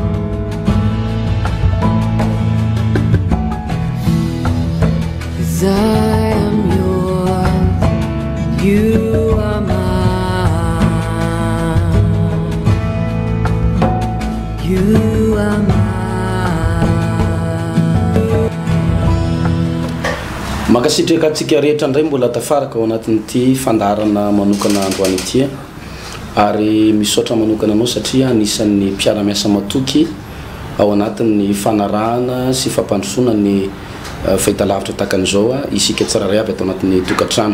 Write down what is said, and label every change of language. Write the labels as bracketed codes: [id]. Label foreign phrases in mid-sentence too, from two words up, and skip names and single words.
[en] 'Cause I am yours, you are mine. You are mine. [mg] Makasitraka atsika rehetra ndray mbola tafaraka ao anatin'ity fandarana manokana androany ity ary misaotra manokana anao satria anisan'ny mpiara-miasa matoky ao anatin'ny fanarahana sy fampandrosoana ny fahitalavitra takan'izao isika tsirairay avy atao anatin'ny tokantrano.